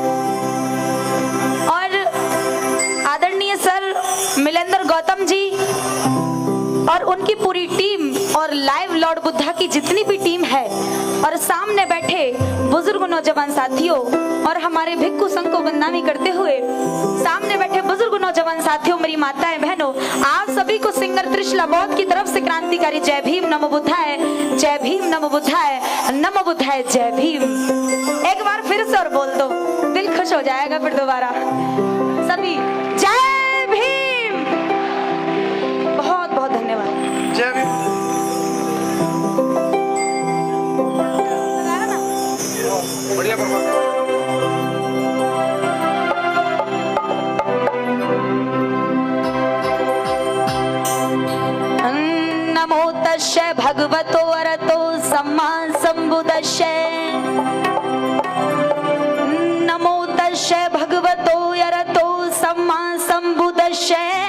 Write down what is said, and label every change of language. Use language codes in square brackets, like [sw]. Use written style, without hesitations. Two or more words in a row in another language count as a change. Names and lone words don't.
[hi] और आदरणीय सर मिलेंद्र गौतम जी और उनकी पूरी टीम और लाइव लॉर्ड बुद्धा की जितनी भी टीम है, और सामने बैठे बुजुर्ग नौजवान साथियों और हमारे भिक्खु संघ को बदनामी करते हुए सामने बैठे बुजुर्ग नौजवान साथियों, मेरी माताएं बहनों, आप सभी को सिंगर त्रिशला बौद्ध की तरफ से क्रांतिकारी जय भीम नमो बुद्धाय, जय भीम नमो बुद्धाय, नमो बुद्धाय जय भीम। एक बार फिर से और बोल दो, दिल खुश हो जाएगा फिर दोबारा। सभी जय भीम। बहुत बहुत धन्यवाद। जय भीम। बढ़िया [pi] नमो तस्यै भगवतो अरहतो सम्मा सम्बुद्धस्यै। नमो तस्यै भगवतो अरहतो सम्मा सम्बुद्धस्यै।